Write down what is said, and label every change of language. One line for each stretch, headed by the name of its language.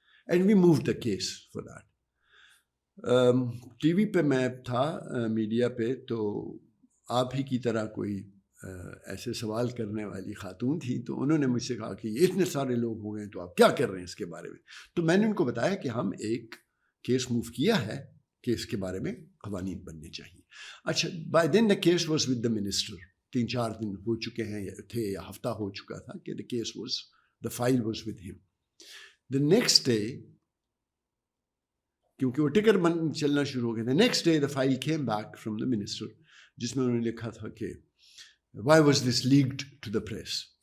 English: And we moved the case for that.
Urdu: T V پہ میں تھا, میڈیا پہ, تو آپ ہی کی طرح کوئی ایسے سوال کرنے والی خاتون تھی, تو انہوں نے مجھ سے کہا کہ یہ اتنے سارے لوگ ہو گئے تو آپ کیا کر رہے ہیں اس کے بارے میں. تو میں نے ان کو بتایا کہ ہم ایک کیس موو کیا ہے کہ اس کے بارے میں قوانین بننے چاہیے.
English: اچھا, by then the case was with the minister.
Urdu: 3-4 دن ہو چکے ہیں تھے یا ہفتہ ہو چکا تھا کہ
English: The case was, the file was with him. The next day,
Urdu: کیونکہ وہ ٹکر چلنا شروع ہو گیا تھا,
English: next day the file came back from the minister,
Urdu: جس میں انہوں نے لکھا تھا کہ
English: Why was this leaked to the press.